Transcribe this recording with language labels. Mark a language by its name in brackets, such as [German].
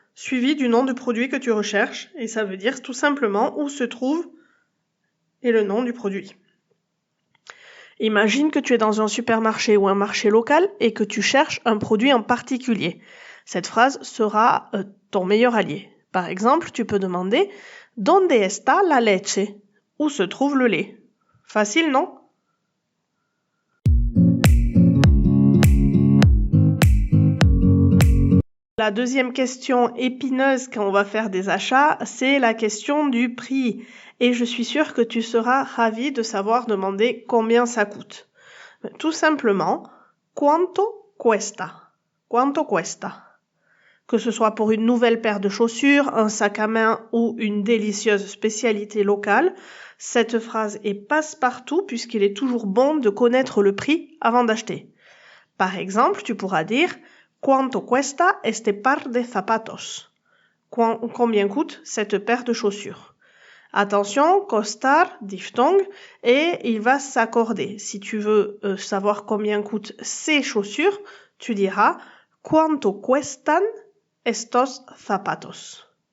[French] Suivi du nom du produit que tu recherches, et ça veut dire tout simplement où se trouve et le nom du produit. Imagine que tu es dans un supermarché ou un marché local et que tu cherches un produit en particulier. Cette phrase sera ton meilleur allié. Par exemple, tu peux demander « [Spanish] ¿Dónde está la leche ?» [French] Où se trouve le lait? Facile, non? La deuxième question épineuse quand on va faire des achats, c'est la question du prix. Et je suis sûre que tu seras ravi de savoir demander combien ça coûte. Tout simplement, [Spanish] ¿Cuánto cuesta? ¿Cuánto cuesta? [French] Que ce soit pour une nouvelle paire de chaussures, un sac à main ou une délicieuse spécialité locale, cette phrase est passe-partout puisqu'il est toujours bon de connaître le prix avant d'acheter. Par exemple, tu pourras dire [Spanish] ¿Cuánto cuesta este par de zapatos? [French] Combien coûte cette paire de chaussures? Attention, costar, diphtongue, et il va s'accorder. Si tu veux savoir combien coûtent ces chaussures, tu diras [Spanish] ¿Cuánto cuestan estos zapatos?